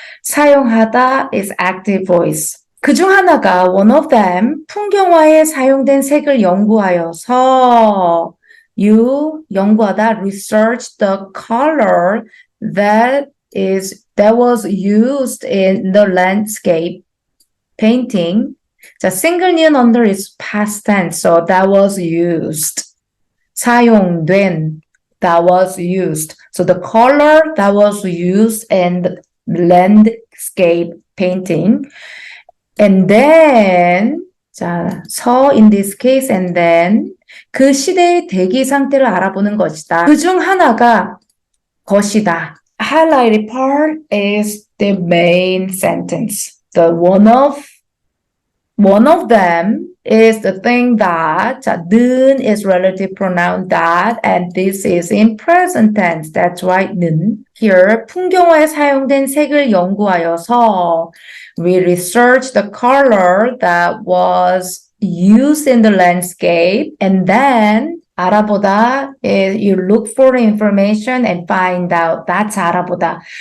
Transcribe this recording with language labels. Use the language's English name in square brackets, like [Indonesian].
[English] 사용하다 is active voice. [Korean] 그중 하나가 [English] one of them [Korean] 풍경화에 사용된 색을 연구하여서 [English] 연구하다 research the color that was used in the landscape painting. 자, single ni은 under is past tense, so that was used. 사용된, that was used. So the color that was used in the landscape painting. And then, 자, 서 in this case, and then [Korean] 그 시대의 대기 상태를 알아보는 것이다. 그중 하나가 것이다. [English] Highlighted part is the main sentence. The one of One of them is the thing that, 자, 는 is relative pronoun that, and this is in present tense. That's right, 는. Here, [Korean] 풍경화에 사용된 색을 연구하여서 [English] we researched the color that was used in the landscape, and then 알아보다 is you look for information and find out. That's 알아보다.